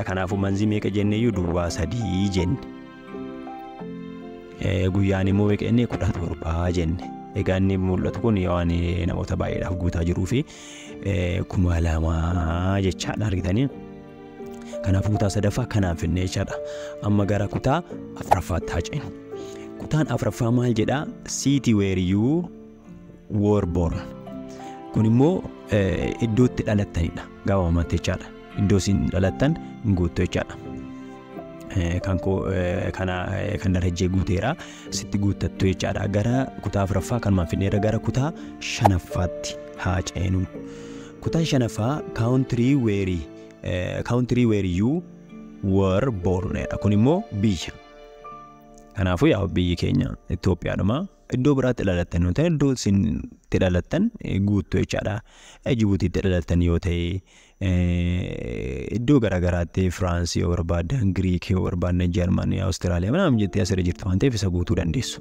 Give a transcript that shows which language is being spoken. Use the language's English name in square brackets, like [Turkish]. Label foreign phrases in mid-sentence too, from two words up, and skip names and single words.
[Oromo] Kanaafuu manzii meeqa jenneeyyuu duwwaa 3 jenne. Guyyaan immoo meeqa jennee 17 jenne. Egaa inni mul'atu kun waan namoota baay'eedhaaf guutaa jiruu fi 2000 jechaadha argitanii. Kanaafuu kutaa sadaffaa kanaan finne jechaadha. Amma gara kutaa afuraffaatti haa ceenu. Kutaan afuraffaa maal jedhaa? [English] City where you were born. [Oromo] Kun immoo iddootti dhalattanidha. Gabaabumatti jechaadha. Iddoo isin dhalattan guutuu jechaadha. Kan darajee guuteera sitti guuttattu jechaadha. Gara kutaa afuraffaa kanumaan finneera gara kutaa shanaffaatti haa ceenu. Kutaan shanaffaa [English] country where you were born. [Oromo] Kun immoo biyya. Kanaafuu yaa biyyi keenya Itoophiyaadhuma iddoo biraatti dhalattan yoo ta'e iddoo isin dhalattan guutuu jechaadha. Jibuutiitti dhalattan yoo ta'e iddoo garaagaraatti Firaansii yoo barbaadan Giriikii yoo barbaadan Jarmanii Awustiraaliyaa manaan jettee asirra jirtu waan ta'eef isa guutuu dandeessu.